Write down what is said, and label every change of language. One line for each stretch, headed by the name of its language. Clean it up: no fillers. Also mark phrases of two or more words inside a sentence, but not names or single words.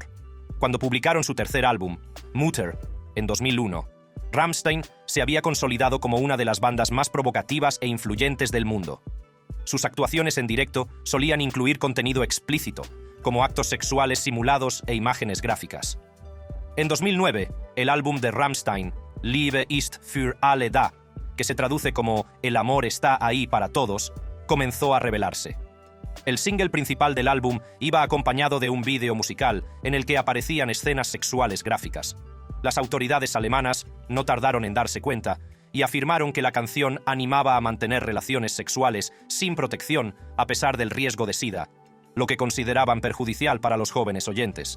Spanish: Cuando publicaron su tercer álbum, Mutter, en 2001, Rammstein se había consolidado como una de las bandas más provocativas e influyentes del mundo. Sus actuaciones en directo solían incluir contenido explícito, como actos sexuales simulados e imágenes gráficas. En 2009, el álbum de Rammstein, Liebe ist für alle da, que se traduce como El amor está ahí para todos, comenzó a revelarse. El single principal del álbum iba acompañado de un vídeo musical en el que aparecían escenas sexuales gráficas. Las autoridades alemanas no tardaron en darse cuenta y afirmaron que la canción animaba a mantener relaciones sexuales sin protección a pesar del riesgo de SIDA, lo que consideraban perjudicial para los jóvenes oyentes.